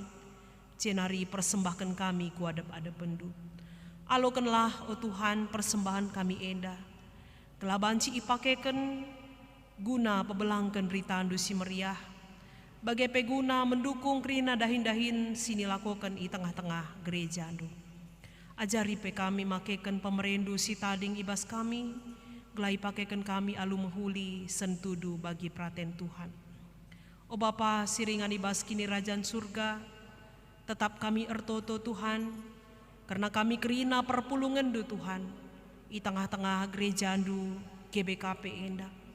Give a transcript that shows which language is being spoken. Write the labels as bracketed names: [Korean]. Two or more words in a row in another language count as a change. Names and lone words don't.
[Batak Karo] Cenari persembahkan kami ku adep-adep pendu. Alokanlah o Tuhan persembahan kami enda. Telah banci ipakekan guna pebelangkan ritandu si meriah. Bagai peguna mendukung kerina dahin-dahin sini lakukan di tengah-tengah gereja andu. Ajari pe kami makekan pemerendu si tading ibas kami. Gelai pakekan kami alu menghuli sentudu bagi praten Tuhan. O Bapa siringan ibas kini Rajan surga, tetap kami ertoto Tuhan, karena kami kerina perpulungan du Tuhan, di tengah-tengah gereja andu GBKP enda.